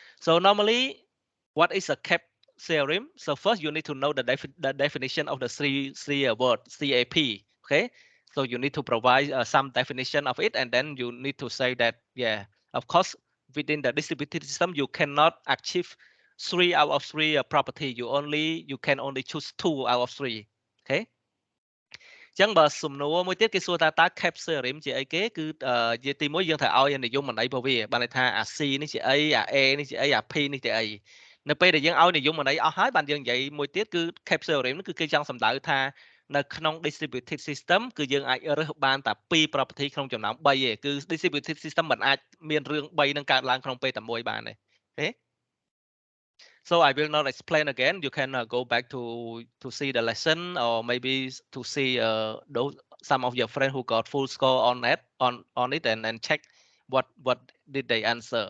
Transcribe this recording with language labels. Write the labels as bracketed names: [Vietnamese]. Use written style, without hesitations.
[English] So normally, what is a cap theorem? So first you need to know the definition of the three word CAP. Okay, so you need to provide some definition of it, and then you need to say that yeah, of course within the distributed system you cannot achieve 3 out of 3 property. You can only choose 2 out of 3. Okay. [Khmer] ចឹងបើសំណួរមួយទៀតគេសួរថាតើ cap theorem ជាអីគេគឺនិយាយទី1យើងត្រូវឲ្យនិយមន័យរបស់វាបានន័យថាអា C នេះជាអីអា A នេះជាអីអា P នេះជាអីនៅពេលដែលយើងឲ្យនិយមន័យអស់ហើយបានយើងនិយាយមួយទៀតគឺ cap theorem គឺគេចង់សម្ដៅថានៅក្នុង distributed system គឺយើងអាចរើសបានតែ2 property ក្នុងចំណោម3ទេគឺ distributed system មិនអាចមានរឿង3នឹងកើតឡើងក្នុងពេលតែមួយបានទេអូខេ [English] So I will not explain again. You can go back to see the lesson, or maybe to see those some of your friends who got full score on that on it and check what did they answer.